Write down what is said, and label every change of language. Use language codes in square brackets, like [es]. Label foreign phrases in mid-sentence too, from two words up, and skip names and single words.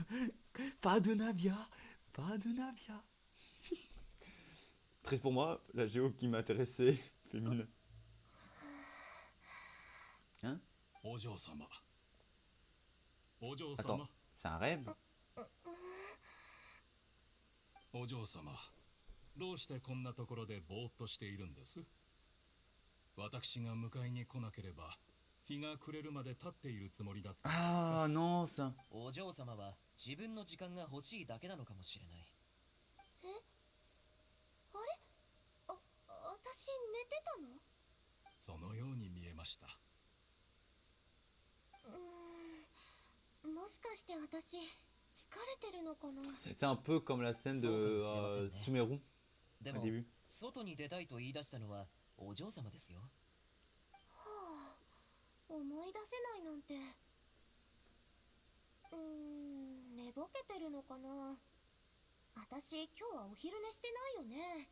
[fr] Pas de Navia. Pas de Navia. Triste pour moi, la géo qui m'intéressait, féminin. Hein? Attends, c'est un rêve? [ja] お嬢様、どうしてこんなところでぼーっとしているんです？私が迎えに来なければ日が暮れるまで立っているつもりだったんですが [fr] Ah non, ça. [ja] お嬢様は自分の時間が欲しいだけなのかもしれない。あれ私寝てたの？そのように見えました。もしかして私疲れてるのかな？ [fr] C'est un peu comme la scène de Sumeru [ja] で [fr] au [ja] も [fr] début. [ja] 外に出たいと言い出したのはお嬢様ですよ。はあ、思い出せないなんて。寝ぼけてるのかな？私今日はお昼寝してないよね。